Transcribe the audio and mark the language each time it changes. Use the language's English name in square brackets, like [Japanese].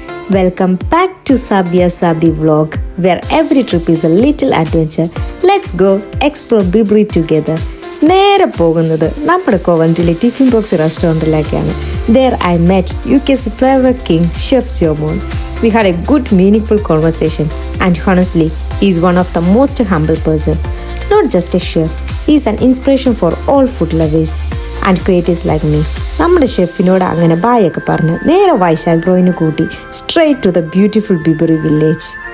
[English] Welcome back to Sabia Sabi vlog, where every trip is a little adventure. Let's go explore Bibri together. [Malayalam] നേരെ പോകുന്നത് നമ്മുടെ കോവൻറ്റിലെ tiffin box റെസ്റ്റോറൻറ്റിലേക്കാണ്. [English] There I met UK's flavor king, Chef Jomon. We had a good, meaningful conversation, and honestly, he's one of the most humble person. Not just a chef, he's an inspiration for all food lovers and creators like me. [Malayalam] നമ്മുടെ ഷെഫിനോട് അങ്ങനെ ബായൊക്കെ പറഞ്ഞ് നേരെ വൈശാഖ് ബ്രോയിന് കൂട്ടി [English] Straight to the beautiful Bibury village.